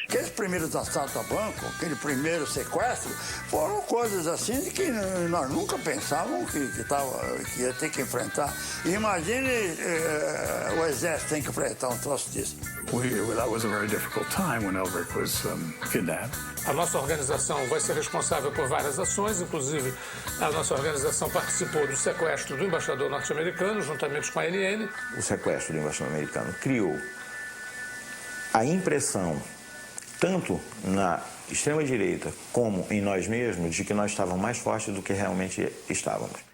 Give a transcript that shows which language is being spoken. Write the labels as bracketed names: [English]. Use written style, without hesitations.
[Portuguese] Aqueles primeiros assaltos a banco, aquele primeiro sequestro, foram coisas assim de que nós nunca pensávamos que ia ter que enfrentar. Imagine o Exército tem que enfrentar um troço disso. [English] That was a very difficult time when Elbert was kidnapped. [Portuguese] A nossa organização vai ser responsável por várias ações, inclusive a nossa organização participou do sequestro do embaixador norte-americano, juntamente com a ANN. O sequestro do embaixador americano criou a impressão, tanto na extrema-direita como em nós mesmos, de que nós estávamos mais fortes do que realmente estávamos.